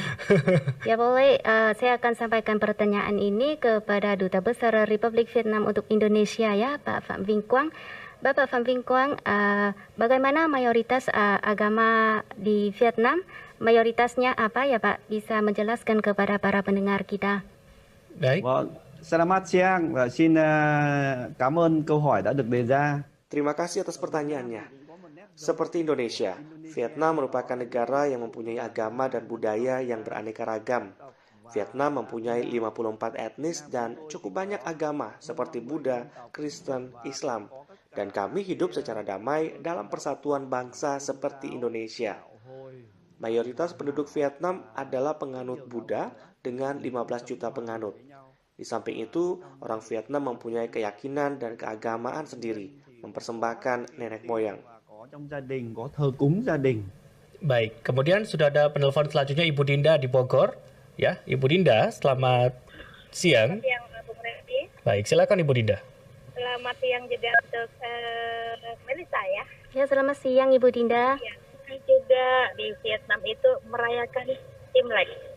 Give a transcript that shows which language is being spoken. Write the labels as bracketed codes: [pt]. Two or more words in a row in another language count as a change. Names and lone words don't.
[id] Ya boleh, saya akan sampaikan pertanyaan ini kepada Duta Besar Republik Vietnam untuk Indonesia ya, Pak Phạm Vinh Quang. Bapak Phạm Vinh Quang, bagaimana mayoritas agama di Vietnam? Mayoritasnya apa ya Pak? Bisa menjelaskan kepada para pendengar kita. Baik. [vi] Vâng, [id] selamat siang [vi] và xin cảm ơn câu hỏi đã được đề ra. [id] Terima kasih atas pertanyaannya. Seperti Indonesia, Vietnam merupakan negara yang mempunyai agama dan budaya yang beraneka ragam. Vietnam mempunyai 54 etnis dan cukup banyak agama seperti Buddha, Kristen, Islam. Dan kami hidup secara damai dalam persatuan bangsa seperti Indonesia. Mayoritas penduduk Vietnam adalah penganut Buddha dengan 15 juta penganut. Di samping itu, orang Vietnam mempunyai keyakinan dan keagamaan sendiri, mempersembahkan nenek moyang. [vi] Có trong gia đình, có thờ cúng gia đình. [id] Baik, kemudian sudah ada penelpon selanjutnya Ibu Dinda di Bogor. Ya, Ibu Dinda, selamat siang. Selamat siang, Bung Randy. Baik, silakan Ibu Dinda. Selamat siang juga untuk Melisa ya. Ya, selamat siang Ibu Dinda. Ya, juga di Vietnam itu merayakan Imlek.